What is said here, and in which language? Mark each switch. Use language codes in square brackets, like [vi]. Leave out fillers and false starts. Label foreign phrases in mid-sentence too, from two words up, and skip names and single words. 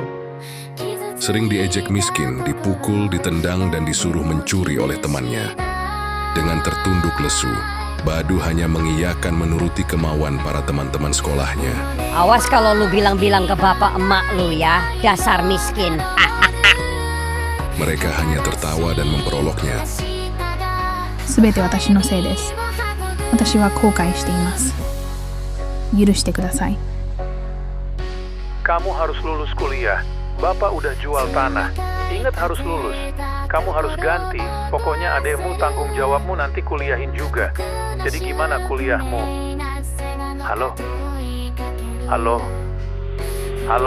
[id] Sering diejek miskin, dipukul, ditendang, dan disuruh mencuri oleh temannya. Dengan tertunduk lesu, Badu hanya mengiyakan menuruti kemauan para teman-teman sekolahnya. Awas kalau lu bilang-bilang ke bapak emak lu ya, dasar miskin. Mereka hanya tertawa dan memperoloknya. [ja] すべて私のせいです。私は後悔しています。許してください。 [id] Kamu harus lulus kuliah. Bapak udah jual tanah. Ingat harus lulus. Kamu harus ganti. Pokoknya adekmu tanggung jawabmu nanti kuliahin juga. Jadi gimana kuliahmu? Halo? Halo? Halo?